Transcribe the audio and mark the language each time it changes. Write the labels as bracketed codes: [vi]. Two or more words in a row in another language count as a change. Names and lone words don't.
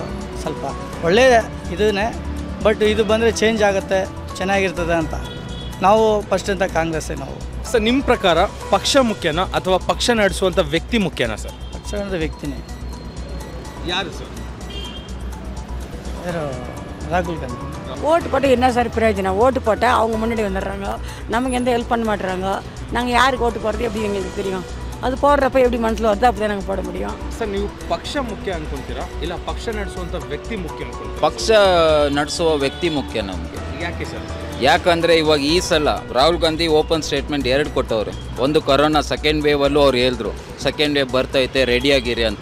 [kn] ಸ್ವಲ್ಪ ಒಳ್ಳೆಯ ಇದನ್ನೇ, ಬಟ್ ಇದು ಬಂದರೆ ಚೇಂಜ್ ಆಗುತ್ತೆ, ಚೆನ್ನಾಗಿರ್ತದೆ ಅಂತ ನಾವು ಫಸ್ಟಿಂದ ಕಾಂಗ್ರೆಸ್ಸೇ. ನಾವು ಸರ್, ನಿಮ್ಮ ಪ್ರಕಾರ ಪಕ್ಷ ಮುಖ್ಯನಾ ಅಥವಾ ಪಕ್ಷ ನಡೆಸುವಂಥ ವ್ಯಕ್ತಿ ಮುಖ್ಯನಾ ಸರ್? ಪಕ್ಷ ಅಂದರೆ ವ್ಯಕ್ತಿನೇ. ಯಾರು ಸರ್? ಯಾರು? [ta] ராகுல் காந்தி. ஓட்டு போட்டு என்ன சார் பிரயோஜனம்? ஓட்டு போட்டால் அவங்க முன்னாடி வந்துடுறாங்க, நமக்கு எந்த ஹெல்ப் பண்ண மாட்டுறாங்க. நாங்கள் யாருக்கு ஓட்டு போடுறது எப்படி எங்களுக்கு தெரியும்? அது போடுறப்ப எப்படி மனசில் வருதோ அப்படி தான் நாங்கள் போட முடியும். [kn] ಸರ್, ನೀವು ಪಕ್ಷ ಮುಖ್ಯ ಅನ್ಕೊಂತೀರಾ ಇಲ್ಲ ಪಕ್ಷ ನಡೆಸುವಂಥ ವ್ಯಕ್ತಿ ಮುಖ್ಯ ಅನ್ಕೊಂತೀರಾ? ಪಕ್ಷ ನಡೆಸುವ ವ್ಯಕ್ತಿ ಮುಖ್ಯ ನಮಗೆ. ಯಾಕೆ ಸರ್? ಯಾಕಂದರೆ ಇವಾಗ ಈ ಸಲ ರಾಹುಲ್ ಗಾಂಧಿ [en] open statement [kn] 2 ಕೊಟ್ಟವ್ರೆ. ಒಂದು ಕೊರೋನಾ [en] second waveಲ್ಲೂ [kn] ಅವ್ರು ಹೇಳಿದ್ರು [en] second wave [kn] ಬರ್ತೈತೆ, ರೆಡಿಯಾಗಿರಿ ಅಂತ.